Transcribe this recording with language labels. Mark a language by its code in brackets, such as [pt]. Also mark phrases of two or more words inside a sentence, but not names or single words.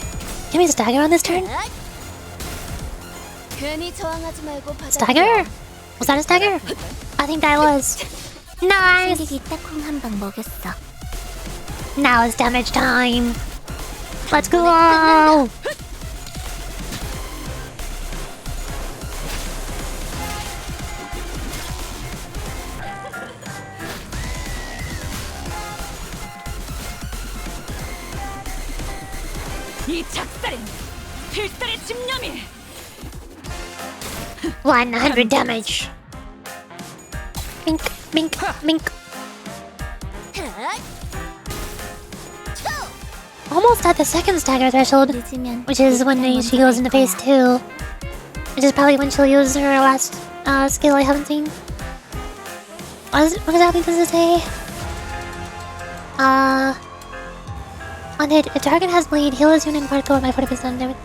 [en] Can we stagger on this turn? Stagger? Was that a stagger? I think that was. Nice! Now it's damage time. Let's go! [ko] 이 작살은 필살의 집념이. [en] 100 damage. Bink, bink, bink. Almost at the second stagger threshold, which is when she goes into phase 2. Which is probably when she'll use her last skill I haven't seen. What exactly does it say? On it, a target has bleed, heal his unit in part 4 by 40% damage.